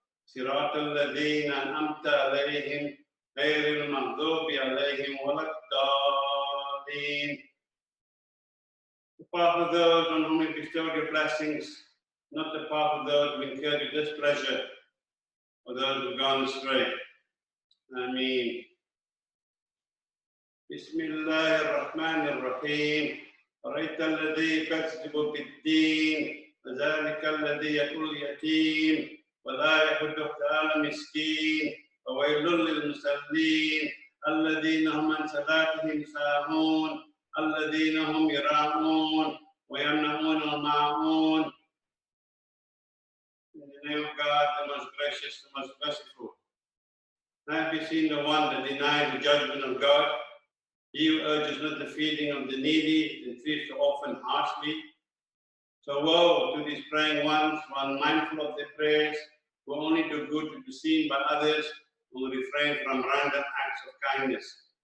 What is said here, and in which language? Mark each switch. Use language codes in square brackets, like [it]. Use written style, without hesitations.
[ar] Sirat al-ladhina an'amta alayhim, غير المغضوب عليهم ولا الضالين. [en] The path of those on whom you bestowed your blessings, not the path of those who incurred your displeasure, or those who have gone astray. [ar] Ameen. Bismillah ar-Rahman ar-Rahim. أرأيت الذي يكذب بالدين فذلك الذي يأكل اليتيم ولا يحض على المسكين وويل للمصلين الذين هم عن صلاتهم ساهون الذين هم يراءون ويمنعون الماعون. [en] In the name of God, the most gracious, the most merciful. Have you seen the one that denies the judgment of God? He who urges not the feeding of the needy and treats the orphan harshly. So woe to these praying ones who are mindful of their prayers, who only do good to be seen by others, who refrain from random acts of kindness.